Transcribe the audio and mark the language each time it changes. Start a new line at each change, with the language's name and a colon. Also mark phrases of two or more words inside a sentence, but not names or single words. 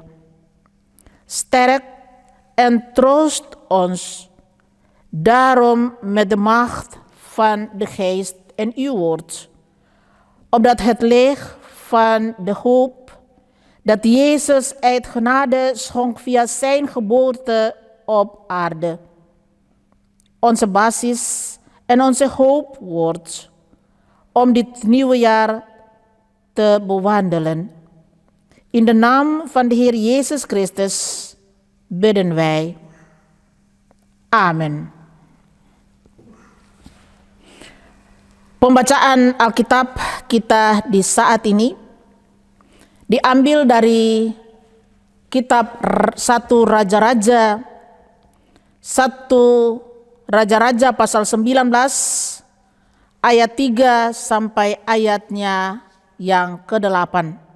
Dutch: Sterk en troost ons daarom met de macht van de Geest en uw woord, opdat het licht van de hoop dat Jezus uit genade schonk via zijn geboorte op aarde. Onze basis en onze hoop wordt om dit nieuwe jaar te bewandelen. In de naam van de Heer Jezus Christus bidden wij. Amen.
Indonesian: Pembacaan Alkitab kita di saat ini diambil dari kitab 1 Raja-Raja pasal 19 ayat 3 sampai ayatnya yang ke-8.